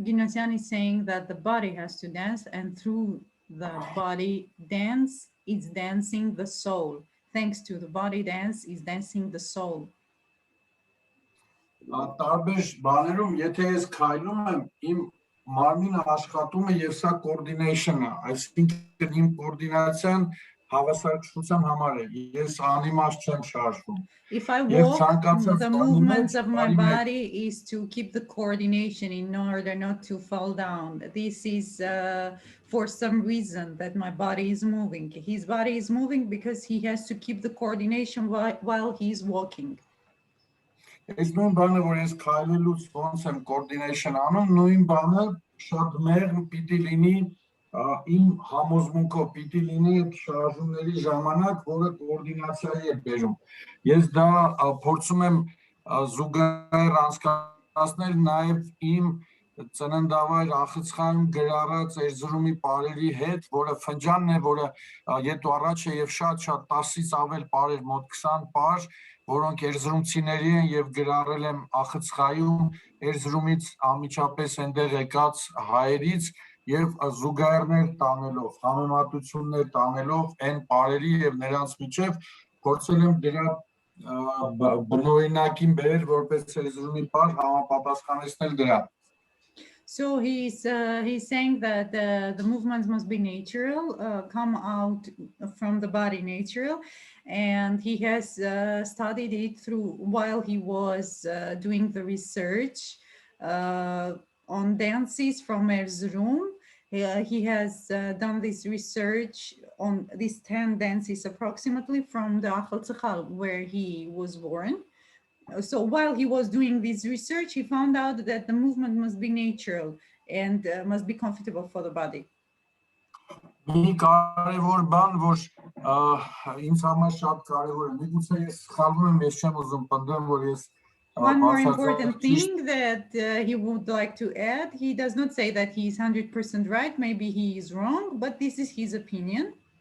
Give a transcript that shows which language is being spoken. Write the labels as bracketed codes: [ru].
[en] Ginosian is saying that the body has to dance, and through the body dance, it's dancing the soul. Thanks to the body dance, is dancing the soul. [hy] Տարբեր բաներում, եթե ես քայլում եմ, իմ մարմինը աշխատում է եւ սա coordination-ը, այսինքն իմ coordination հավասարակշռության համար է։ Ես անիմաստ չեմ շարժվում։ [en] If I walk, the movements of my body is to keep the coordination in order not to fall down. This is for some reason that my body is moving. His body is moving because he has to keep the coordination while he's walking. [hy] Այս նույն բանը, որ ես քայլելուց ոնց եմ coordination անում, նույն բանը շատ մեղմ պիտի լինի իմ համոզմունքով, պիտի լինի այդ շարժումների ժամանակ, որը կոորդինացիայի է բերում։ Ես դա փորձում եմ զուգահեռ անցկացնել նաև իմ ծննդավայր Ախցխայում գրառած Էրզրումի պարերի հետ, որը ֆնջանն է, որը ետ ու առաջ է եւ շատ 10-ից ավել պարեր, մոտ 20 պար, որոնք էրզրումցիների են եւ գրառել եմ Ախցխայում Էրզրումից անմիջապես այնտեղ եկած հայերից եւ զուգահեռներ տանելով, համեմատություններ տանելով այն պարերի եւ նրանց միջև փորձել եմ դրա բնօրինակին բերել որպես Էրզրումի պար համապատասխանեցնել դրան։ [en] So he's saying that the movements must be natural, come out from the body natural, and he has studied it through while he was doing the research on dances from Erzurum. He has done this research on these 10 dances approximately from the Akhaltsakhal, where he was born. So while he was doing this research, he found out that the movement must be natural and must be comfortable for the body. [hy] Մի կարևոր բան, որ ինձ համար շատ կարևոր է, միգուցե ես սխալվում եմ, ես չեմ ուզում պնդեմ, որ ես [en] One more important thing that he would like to add, he does not say that he is 100% right, maybe he is wrong, but this is his opinion.